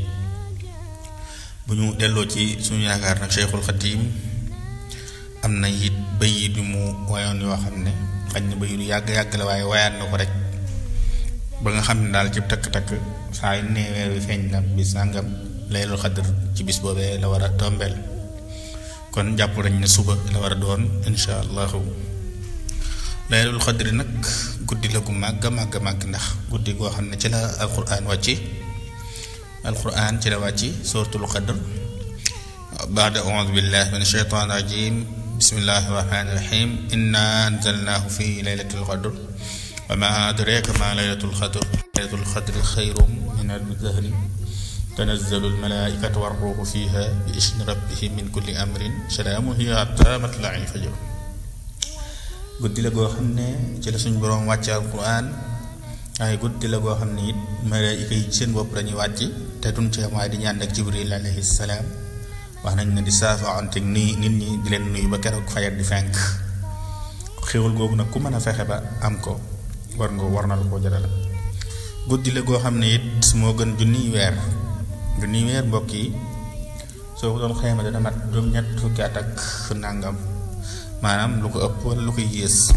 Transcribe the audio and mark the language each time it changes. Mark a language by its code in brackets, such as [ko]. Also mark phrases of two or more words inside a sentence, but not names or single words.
[wo] bu ñu delloo ci suñu yaakaar nag Cheikhul Xadim am na it bayit yu mu wayoon yoo xam ne xañ na bayit yu yàgg la waaye wayaat na ko rek ba nga xam ne daal ci takk-takk saa yu ne weer wi feeñ na bis sàngam [ar] ليلة القدر [wo] ci bis boobee la war a tombeel kon jàpp nañ ne suba la war a doon [ar] إن شاء الله ليلة القدر [wo] nag guddi la gu màgg ndax guddi goo xam ne ci la alquran ci la wàcci [ar] سورة القدر بعد أعوذ بالله من الشيطان الرجيم بسم الله الرحمن الرحيم إنا أنزلناه في ليلة القدر وما أدريك ما ليلة القدر ليلة القدر خير من ألف شهر تنزل الملائكة والروح فيها بإذن ربهم من كل أمر سلام هي حتى مطلع الفجر [wo] guddi la goo xam ne ci la suñu borom wàcce alquran ay guddi la goo xam ne it malaayika yi seen bopp lañuy wàcc te duñ ci am waaye di ñaan ak Jibril [ar] عليه السلام [wo] wax nañ ne di saafaante nii nit ñi di leen nuyu ba keroog fajar di fenk xéwal googu nag ku mën a fexe ba am ko war na la koo jaral guddi la goo xam ne it moo gën junniy weer mbokk yi soo ko doon xayma dana mat juróom-ñett fukki at ak nangam maanaam lu ko ëpp wala lu koy yées